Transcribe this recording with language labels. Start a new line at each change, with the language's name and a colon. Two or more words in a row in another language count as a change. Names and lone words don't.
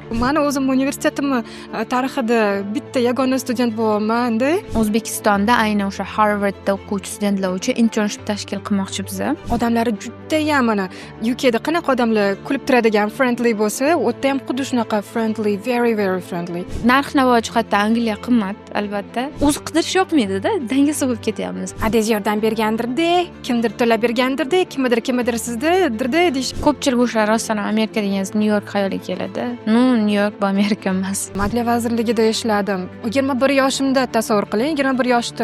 Uzbek: Mani o'zim universitetimni tarixida bitta yagona student bo'lyapman-da. O'zbekistonda aynan o'sha Harvardda o'quvchi studentlar uchun internship tashkil qilmoqchi biza. Odamlari juda ham mana UKda qanaqa odamlar kulib turadigan friendly bo'lsa, u yerda ham xuddi shunaqa
English: friendly, very friendly.
Uzbek: Narx-navo jihatdan Angliya qimmat, albatta. O'zi qidirish yoqmaydi-da, dangasa bo'lib ketyapmiz. Adez yordam bergandirda, kimdir to'lab bergandirda, kimdir sizdirda deyish. Ko'pchilik o'sha rostdan Amerika degansiz Nyu-York xayoliga keladi. Nyu-York bu Amerika emas. Adliya vazirligida ishladim. 21 yoshimda tasavvur qiling, 21 yoshda.